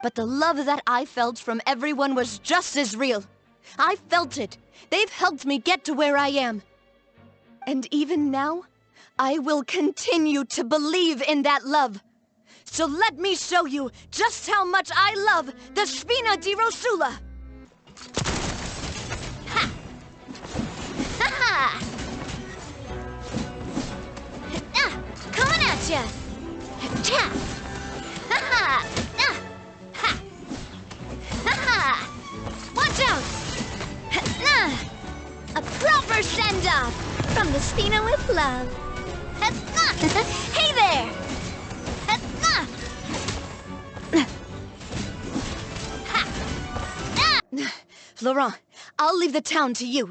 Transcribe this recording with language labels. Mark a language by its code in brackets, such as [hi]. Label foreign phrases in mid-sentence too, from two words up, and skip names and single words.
[en] But the love that I felt from everyone was just as real. I felt it. They've helped me get to where I am. And even now, I will continue to believe in that love. So let me show you just how much I love the Spina di Rosula! Ha! Ha ha! Coming at ya! Ha! Ha ha! Ha! Ha ha! Watch out! A proper send-off from the Spina with love. Hey there! Florent, I'll leave the town to you.